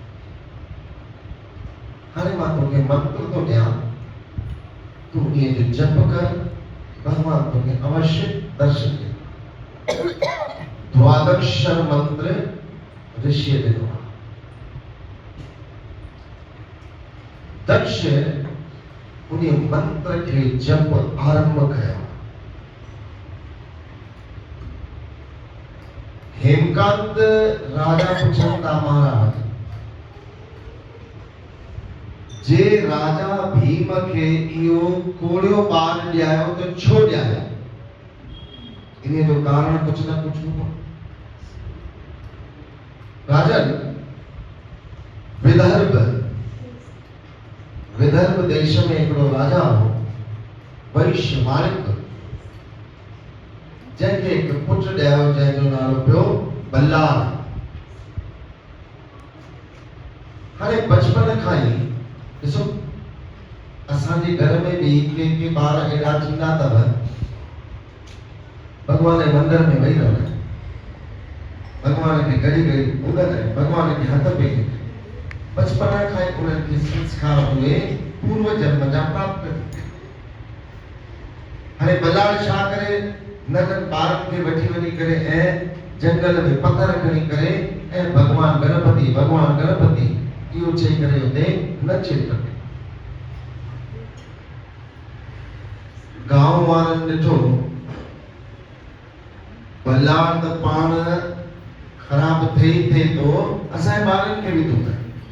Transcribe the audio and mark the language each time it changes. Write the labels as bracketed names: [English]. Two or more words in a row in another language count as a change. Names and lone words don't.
[Sindhi] हाणे मां तोखे मंत्र थो ॾियां तूं इहे जो जप कर भगवान तोखे अवश्य दर्शन ॾींदो द्वादक्षर मंत्र ऋषि ॾिनो दक्ष उन मंत्र खे जप आरंभ कयो हेमकांत राजा पुछंदा महाराज जे राजा भीम खे इहो कोड़ियो ॿार ॾियायो त छो ॾियायो इन जो कारण कुझु न कुझु हूंदो राजन विदर्भ देश में हिकिड़ो राजा हो वैश्यवारिक जंहिंखे हिकु पुटु ॾियायो जंहिंजो नालो पियो बल्लाल हाणे बचपन खां ई ॾिसो असांजे घर में बि के ॿार अहिड़ा थींदा अथव भॻवान जे मंदर में वेही रहंदा भॻवान खे घड़ी घड़ी उगंदा भॻवान खे हथ पेर बचपन खां ई उन्हनि खे संस्कार उहे पूर्व जन्म जा प्राप्त हाणे बल्लाल छा करे नंढनि ॿारनि खे वठी वञी करे ऐं जंगल में पथर खणी करे ऐं भगवान गणपति इहो चई करे हुते नचे पियो गांव वारनि ॾिठो बल्लाल त पाण ख़राब थिए थो असांजे ॿारनि खे बि थो करे